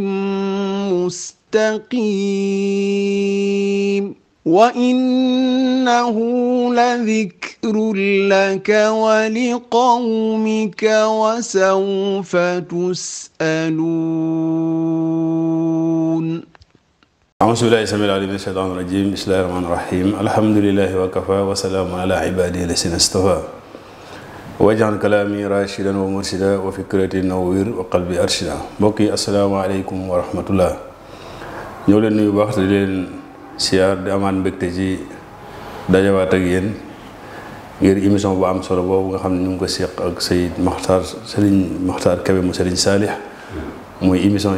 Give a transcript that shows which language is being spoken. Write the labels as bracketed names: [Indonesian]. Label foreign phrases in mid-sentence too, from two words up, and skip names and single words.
[Arabic] مستقيم وإنه لذكر لك ولقومك وسوف تسألون أعوذ بالله السميع العليم من الشيطان الرجيم بسم الله الرحمن الرحيم الحمد لله وكفى وسلام على عباده الذين اصطفى واجعل كلامي راشدا ومرشدا وفكرتي نوير وقلبي أرشدا [Wolof] mbokk yi [Arabic] السلام عليكم ورحمة الله [Wolof] ñëw leen nuyu baax di leen siyaar di amaan mbégte ci dajawaat ak yéen ngir émission bu am solo boobu nga xam ne ñu ngi ko seq ak Serigne Makhtar Kébé mu Serigne Saalih muy émission